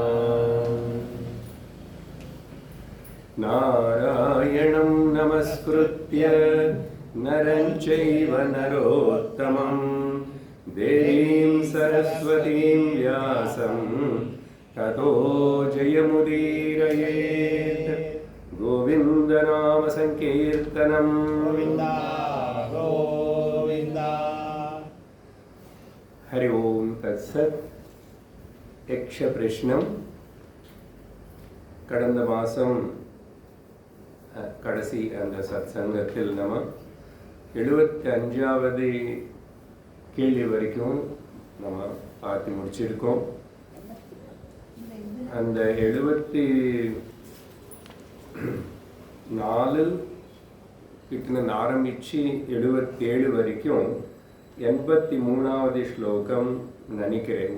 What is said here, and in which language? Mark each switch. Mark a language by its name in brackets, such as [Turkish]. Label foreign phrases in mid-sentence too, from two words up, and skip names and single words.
[Sanskrit] नारायणं नमस्कृत्य नरं चैव नरोत्तमं देवीं सरस्वतीं व्यासं ततो जयमुदीरयेत्। गोविन्दनाम संकीर्तनं गोविन्दा गोविन्दा। हरि ओम तत्सत्। यक्ष प्रश्नम [Tamil] கடந்த மாதம் கடைசி அந்த சத்சங்கத்தில் நம்ம 75வது கேள்வி வரைக்கும் நம்ம பார்த்து முடிச்சிருக்கோம். அந்த 74 கிட்ட ஆரம்பித்து 77 வரைக்கும் 83வது ஸ்லோகம் நினைக்கிறேன்.